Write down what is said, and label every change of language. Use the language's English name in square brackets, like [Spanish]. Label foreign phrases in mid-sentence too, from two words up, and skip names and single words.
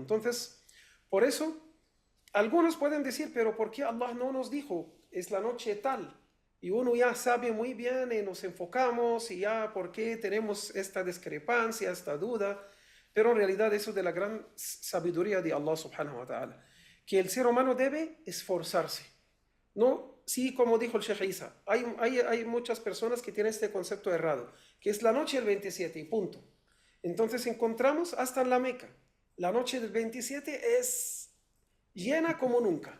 [Spanish] Entonces, por eso, algunos pueden decir, pero ¿por qué Allah no nos dijo, es la noche tal? Y uno ya sabe muy bien y nos enfocamos y ya, ¿por qué tenemos esta discrepancia, esta duda? Pero en realidad eso es de la gran sabiduría de Allah [Arabic] سبحانه وتعالى, [Spanish] que el ser humano debe esforzarse. No, sí, como dijo el Sheikh Isa, hay muchas personas que tienen este concepto errado, que es la noche del 27 y punto. Entonces encontramos hasta en la Meca, la noche del 27 es llena como nunca,